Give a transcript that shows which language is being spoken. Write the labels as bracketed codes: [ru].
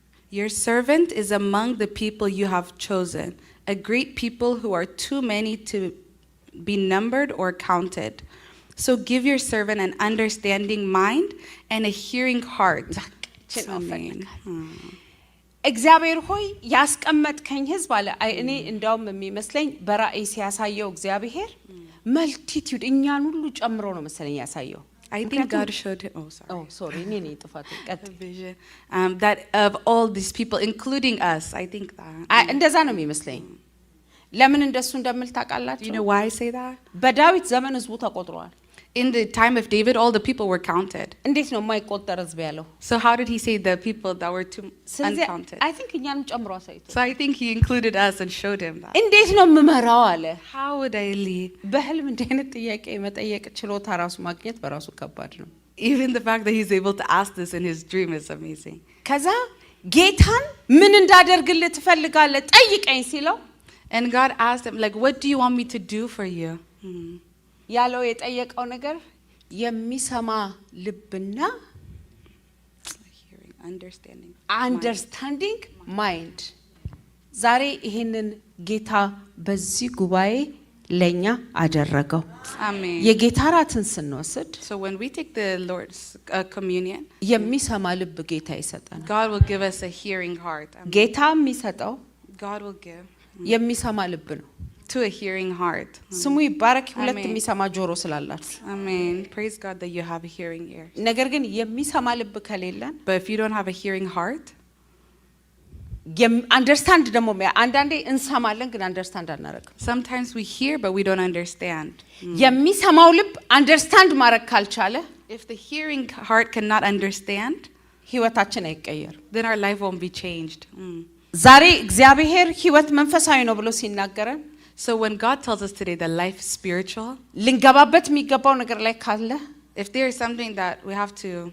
[en] Your servant is among the people you have chosen, a great people who are too many to be numbered or counted. So give your servant an understanding mind and a hearing heart. Amen. [am] እግዚአብሔር ሆይ ያስቀመጥከኝ ህዝብ አለ። እኔ እንደውም የሚመስለኝ በራእይ ሲያሳየው እግዚአብሔር መልቲቲዩድ እኛን ሁሉ ጨምሮ ነው መሰለኝ ያሳየው። [en] I think God showed him, [am] ሶሪ እኔ ነኝ ጥፋት ቀጥ [en] a vision that of all these people, including us. I think that. [am] እንደዛ ነው የሚመስለኝ። ለምን እንደሱ እንደምል [en] Do you [am] ታውቃላችሁ? [en] know why I say that? [am] በዳዊት ዘመን ህዝቡ ተቆጥሯል። [en] In the time of David, all the people were counted. [am] እንዴት ነው የማይቆጠር ህዝብ ያለው? [en] So how did he say the people that were too [am] ስለዚህ [en] uncounted? አይ ቲንክ [am] እኛንም ጨምሮ አሳይቶ [en] So I think he included us and showed him that. [am] እንዴት ነው የምመራው አለ። [en] How would I lead? [am] በህልም እንዲህ አይነት ጥያቄ መጠየቅ ችሎታ ራሱ ማግኘት በራሱ ከባድ ነው። [en] Even the fact that he's able to ask this in his dream is amazing. [am] ከዛ ጌታን ምን እንዳደርግልህ ትፈልጋለህ ጠይቀኝ ሲለው [en] And God asked him, like, what do you want me to do for you? [am] ያለው የጠየቀው ነገር የሚሰማ ልብና [en] Hearing, understanding. አንደርስታንዲንግ ማይንድ። [am] ዛሬ ይሄንን ጌታ በዚህ ጉባኤ ለኛ አደረገው። [en] Amen. [am] የጌታ ራትን ስንወስድ [en] So when we take the Lord's communion, [am] የሚሰማ ልብ ጌታ ይሰጠናል። [en] God will give us a hearing heart. Amen. [am] ጌታ የሚሰጠው [en] God will give [am] የሚሰማ ልብ ነው። [en] to a hearing heart. [am] ስሙ ይባረክ። ሁለት አሜን። የሚሰማ ጆሮ ስላላችሁ። [en] Amen. Praise God that you have a hearing ear. [am] ነገር ግን የሚሰማ ልብ ከሌለን [en] But if you don't have a hearing heart, [am] አንደርስታንድ ደግሞ አንዳንዴ እንሰማለን ግን አንደርስታንድ አናረግም። [en] sometimes we hear but we don't understand. [am] የሚሰማው ልብ አንደርስታንድ ማድረግ ካልቻለ [en] If the hearing heart cannot understand, [am] ህይወታችን አይቀየርም። [en] then our life won't be changed. [am] ዛሬ እግዚአብሔር ህይወት መንፈሳዊ ነው ብሎ ሲናገረን [en] So when God tells us today that life is spiritual, [am] ልንገባበት የሚገባው ነገር ላይ ካለ [en] if there is something that we have to,